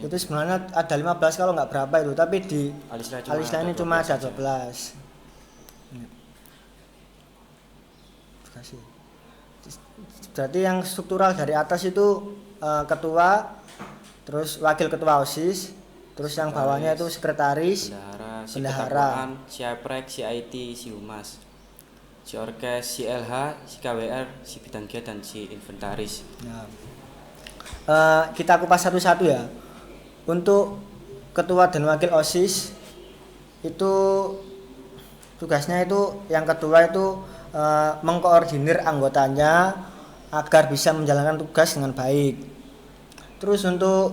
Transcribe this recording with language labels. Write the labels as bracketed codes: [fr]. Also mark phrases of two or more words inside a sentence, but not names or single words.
[id] Itu sebenarnya ada 15 kalau nggak berapa itu, tapi di Alisla ini cuma ada 12. Terima kasih. Berarti yang struktural dari atas itu ketua, terus wakil ketua OSIS, terus yang bawahnya itu sekretaris, bendahara, si Aprek, si IT, si Humas, si Orkes, si LH, si KWR, si bidang kegiatan, dan si inventaris. Ya. Kita kupas satu-satu ya. Untuk ketua dan wakil OSIS itu tugasnya itu yang ketua itu mengkoordinir anggotanya agar bisa menjalankan tugas dengan baik.